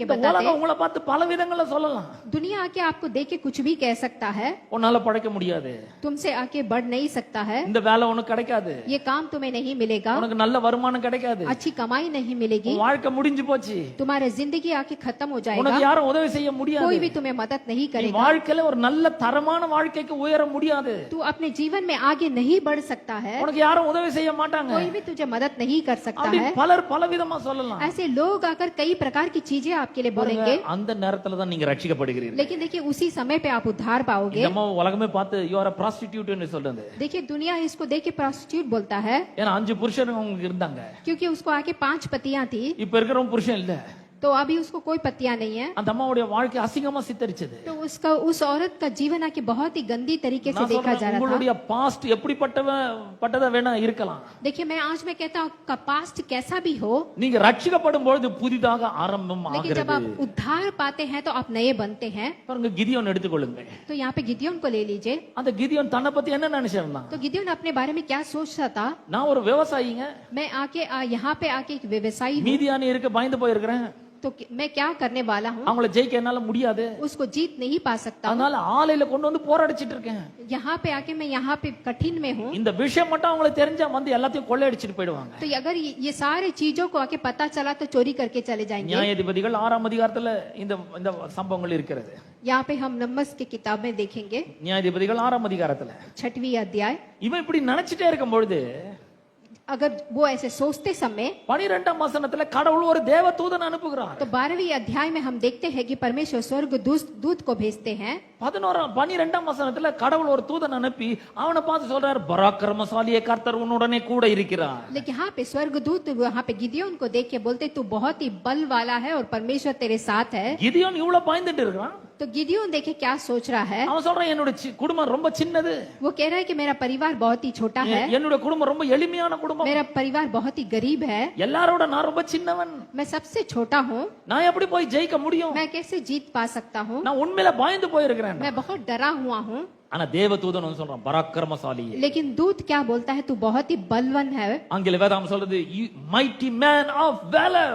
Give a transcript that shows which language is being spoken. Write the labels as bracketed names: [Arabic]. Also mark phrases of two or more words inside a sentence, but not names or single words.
[Tamil] இந்த [Hindi] बताते। [Tamil] உலகம் உங்களை பார்த்து பல விதங்கள சொல்லலாம். [Hindi] दुनिया आके आपको देख के कुछ भी कह सकता है, [Tamil] உன்னால படைக்க முடியாது. [Hindi] तुमसे आके बढ़ नहीं सकता है, [Tamil] இந்த வேலை உனக்கு கிடைக்காது. [Hindi] ये काम तुम्हें नहीं मिलेगा, [Tamil] உனக்கு நல்ல வருமானம் கிடைக்காது. [Hindi] अच्छी कमाई नहीं मिलेगी, [Tamil] உன் வாழ்க்கை முடிஞ்சு போச்சு. [Hindi] तुम्हारी जिंदगी आके खत्म हो जाएगा, [Tamil] உனக்கு யாரும் உதவி செய்ய [Hindi] कोई [Tamil] முடியாது. [Hindi] भी तुम्हें मदद नहीं [Tamil] நீ [Hindi] करेगा, [Tamil] வாழ்க்கையில ஒரு நல்ல தரமான வாழ்க்கைக்கு உயர முடியாது. [Hindi] तू अपने जीवन में आगे नहीं बढ़ सकता है, [Tamil] உனக்கு யாரும் உதவி செய்ய மாட்டாங்க. [Hindi] कोई भी तुझे मदद नहीं कर सकता [Tamil] அப்படி [Hindi] है। [Tamil] பலர் பலவிதமா சொல்லலாம். [Hindi] ऐसे लोग आकर कई प्रकार की चीजें आपके लिए बोलेंगे, [Tamil] அந்த நேரத்துல தான் நீங்க ரட்சிக்கப்படுகிறீர்கள். [Hindi] लेकिन देखिए उसी समय पे आप उद्धार पाओगे। [Tamil] நம்ம உலகமே பார்த்து [English] you are a prostitute [Tamil] ன்னு சொல்றது. [Hindi] देखिए दुनिया इसको देख के प्रोस्टिट्यूट बोलता है, [Tamil] ஏன்னா 5 புருஷனுங்க உங்களுக்கு இருந்தாங்க. [Hindi] क्योंकि उसको आके 5 पतियां थी, [Tamil] இப்ப இருக்கிறவங்க புருஷன் இல்ல. [Hindi] तो अभी उसको कोई पतियां नहीं है। [Tamil] அந்த அம்மாவுடைய வாழ்க்கை அசிங்கமா சித்தரிச்சது. [Hindi] तो उस औरत का जीवन आके बहुत ही गंदी तरीके से [Tamil] நான் [Hindi] देखा जा [Tamil] சொல்றேன் [Hindi] रहा था। [Tamil] உங்களுடைய பாஸ்ட் எப்படிப்பட்டதா வேணா இருக்கலாம். [Hindi] देखिए मैं आज मैं कहता हूँ का पास्ट कैसा भी हो, [Tamil] நீங்க ரட்சிக்கப்படும் பொழுது புதிதாக ஆரம்பம் [Hindi] लेकिन जब [Tamil] ஆகிறது. [Hindi] आप उद्धार पाते हैं तो आप नए बनते हैं। [Tamil] பாருங்க கிதியோன் எடுத்துக்கொள்ளுங்க. [Hindi] तो यहाँ पे गिदियोन को ले लीजिए। [Tamil] அந்த கிதியோன் தன்னை பத்தி என்ன நினைச்சிருந்தான்? [Hindi] तो गिदियोन अपने बारे में क्या सोचता था, [Tamil] நான் ஒரு விவசாயிங்க, [Hindi] मैं आके यहाँ पे आके एक व्यवसायी हूँ, [Tamil] மீதியானி இருக்க பயந்து போயிருக்கிறேன். [Hindi] तो मैं क्या करने वाला हूँ, [Tamil] அவங்கள ஜெயிக்க என்னால முடியாது. [Hindi] उसको जीत नहीं पा सकता हूँ। [Tamil] அதனால ஆலையில கொண்டு வந்து போராடிச்சிட்டு இருக்கேன். [Hindi] यहाँ पे आके मैं यहाँ पे कठिन में हूँ। [Tamil] இந்த விஷயம் மட்டும் அவங்களுக்கு தெரிஞ்சா வந்து எல்லாத்தையும் கொள்ளையடிச்சிட்டு போயிடுவாங்க. [Hindi] तो अगर ये सारे चीजों को आके पता चला तो चोरी करके चले जाएंगे। [Tamil] நியாயாதிபதிகள் 6ஆம் அதிகாரத்துல இந்த இந்த சம்பவங்கள் இருக்கிறது. [Hindi] यहाँ पे हम नंबर्स की किताब में देखेंगे, [Tamil] நியாயாதிபதிகள் 6ஆம் அதிகாரத்துல [Hindi] 6वीं अध्याय। [Tamil] இவன் இப்படி நினைச்சிட்டே இருக்கும் பொழுது [Hindi] अगर वो ऐसे सोचते समय [Tamil] 12ஆம் வசனத்துல கடவுள் ஒரு தேவ தூதன் அனுப்புகிறார். [Hindi] तो 12वीं अध्याय में हम देखते हैं कि परमेश्वर स्वर्ग दूत को भेजते हैं। [Tamil] 12ஆம் வசனத்துல கடவுள் ஒரு தூதன் அனுப்பி அவனை பார்த்து சொல்றார் பராக்கிரமசாலியே கர்த்தர் உன்னுடனே கூட இருக்கிறார். [Hindi] लेकिन यहाँ पे स्वर्ग दूत वहाँ पे गिदियोन को देख के बोलते तू बहुत ही बल वाला है और परमेश्वर तेरे साथ है। [Tamil] கிதியோன் இவ்வளவு பயந்துட்டு இருக்கான். [Hindi] तो गिदियोन देखे क्या सोच रहा है, [Tamil] அவன் சொல்றான் என்னோட குடும்பம் ரொம்ப சின்னது, [Hindi] वो कह रहा है कि मेरा परिवार बहुत ही छोटा है, [Tamil] என்னோட குடும்பம் ரொம்ப எளிமையான குடும்பம், [Hindi] मेरा परिवार बहुत ही गरीब है, [Tamil] எல்லாரோட நான் ரொம்ப சின்னவன், [Hindi] मैं सबसे छोटा हूँ, [Tamil] நான் எப்படி போய் ஜெயிக்க முடியும், [Hindi] मैं कैसे जीत पा सकता हूँ, [Tamil] நான் உண்மையில பயந்து போயிருக்கிறேன். [Hindi] मैं बहुत डरा हुआ हूँ। [Tamil] ஆனா தேவதூதன் வந்து சொல்றான் பராக்கிரமசாலி. [Hindi] लेकिन दूत क्या बोलता है, तू बहुत ही बलवान है। [Tamil] ஆங்கில வேதம் சொல்றது [English] mighty man of valor.